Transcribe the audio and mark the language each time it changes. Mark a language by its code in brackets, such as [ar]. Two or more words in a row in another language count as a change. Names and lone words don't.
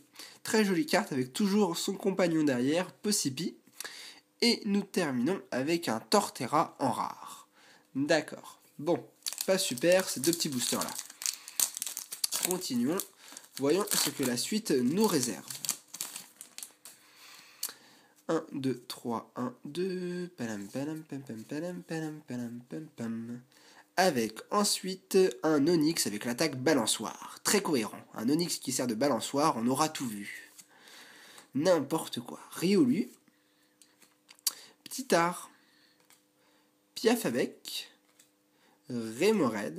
[fr] Très jolie carte avec toujours son compagnon derrière, Possipi. Et nous terminons avec un Torterra en rare. D'accord. Bon, pas super, ces deux petits boosters là. Continuons. Voyons ce que la suite nous réserve. 1, 2, 3, 1, 2, palam, palam, pam, pam, palam, palam, palam, pam, pam. Avec ensuite un Onix avec l'attaque balançoire. Très cohérent. Un Onix qui sert de balançoire, on aura tout vu. N'importe quoi. Riolu. Ptitard. Piafabec. Remoraid.